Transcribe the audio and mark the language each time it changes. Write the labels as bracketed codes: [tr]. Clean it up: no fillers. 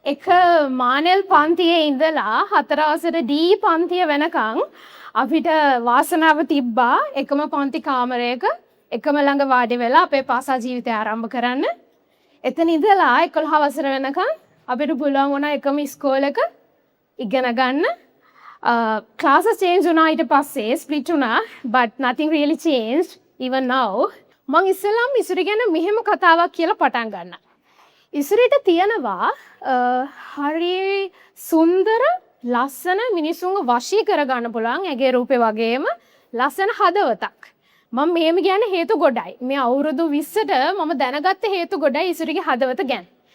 [si] එක මානෙල් පන්තියේ ඉඳලා 4 අවසර ඩී පන්තිය වෙනකන් අපිට වාසනාව තිබ්බා එකම පන්ති කාමරයක එකම ළඟ වාඩි වෙලා අපේ පාසල් ජීවිතය ආරම්භ කරන්න. එතන ඉඳලා 11 වසර වෙනකන් අපිට පුළුවන් වුණා එකම ඉස්කෝලේක ඉගෙන ගන්න. [en] Classes change [si] වුණා ඊට පස්සේ [en] split [si] වුණා, [en] but nothing really changed even now. [si] මං ඉස්සෙල්ලාම ඉසුරි ගැන මෙහෙම කතාවක් කියලා පටන් ගන්නවා. ඉසුරිට තියෙනවා හරි සුන්දර ලස්සන මිනිසුන්ව වශී කරගන්න පුළුවන් ඇගේ රූපේ වගේම ලස්සන හදවතක්. මම මෙහෙම කියන්නේ හේතු ගොඩයි. මේ අවුරුදු 20ට මම දැනගත්ත හේතු ගොඩයි ඉසුරිගේ හදවත ගැන.